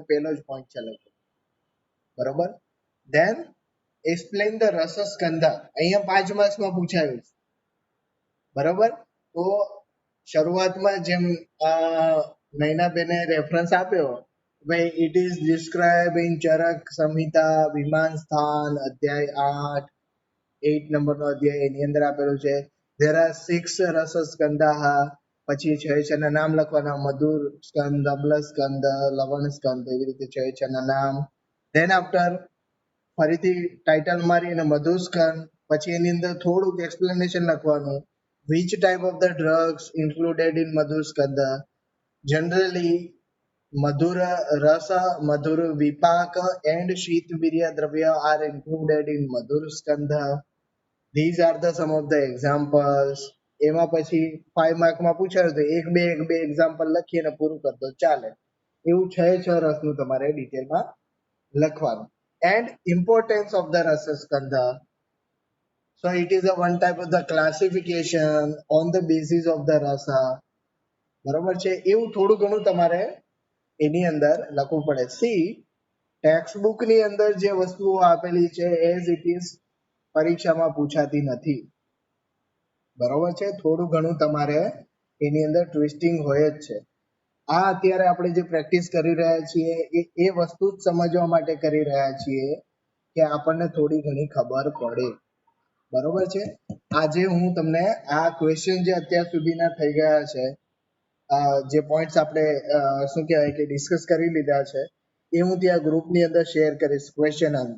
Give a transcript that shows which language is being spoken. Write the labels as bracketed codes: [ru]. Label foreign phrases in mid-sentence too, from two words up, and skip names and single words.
[gu] પહેલો જ પોઈન્ટ છે લખો બરોબર [en] then explain the [gu] રસ સ્કંધ અહીંયા 5 માર્ક્સમાં પૂછાયું છે બરોબર તો શરૂઆતમાં જેમ નૈનાબેને રેફરન્સ આપ્યો ભાઈ [en] it is describe in [gu] ચરક સંહિતા વિમાન સ્થાન અધ્યાય 8 8 નંબરનો અધ્યાય એની અંદર આપેલું છે [en] there are 6 [gu] રસ સ્કંધાહ પછી 6 ના નામ લખવાના મધુર સ્કંદ અમ્લ સ્કંદ લવણ સ્કંદ એવી રીતે 6 ના નામ [en] then after [gu] ફરીથી ટાઇટલ મારી અને મધુર સ્કંદ પછી એની અંદર થોડુંક એક્સપ્લેનેશન [en] લખવાનું which type of the drugs included in madhur skanda generally madhur rasa madhur vipak and sheet virya dravya are included in madhur skanda these are the some of the examples [gu] એમાં પછી 5 માર્કમાં પૂછાયું તો એક બે એક્ઝામ્પલ લખીને પૂરું કર દો ચાલે એવું 6 રસનું તમારે ડિટેલમાં લખવાનું [en] and importance of the rasa skanda so it is a one type of the classification on the basis of the rasa [gu] બરોબર છે એવું થોડું ઘણું તમારે એની અંદર લખવું પડે [en] સી text book [gu] ની અંદર જે વસ્તુઓ આપેલી છે [en] as it is [gu] પરીક્ષામાં પૂછાતી નથી બરોબર છે થોડું ઘણું તમારે એની અંદર ટ્વિસ્ટિંગ હોય જ છે આ અત્યારે આપણે જે પ્રેક્ટિસ કરી રહ્યા છીએ એ વસ્તુ જ સમજવા માટે કરી રહ્યા છીએ કે આપણને થોડી ઘણી ખબર પડે બરોબર છે આજે હું તમને આ ક્વેશ્ચન જે અત્યાર સુધીના થઈ ગયા છે જે પોઈન્ટ્સ આપણે શું કહેવાય કે ડિસ્કસ કરી લીધા છે એ હું ત્યાં ગ્રુપની અંદર શેર કરીશ ક્વેશ્ચન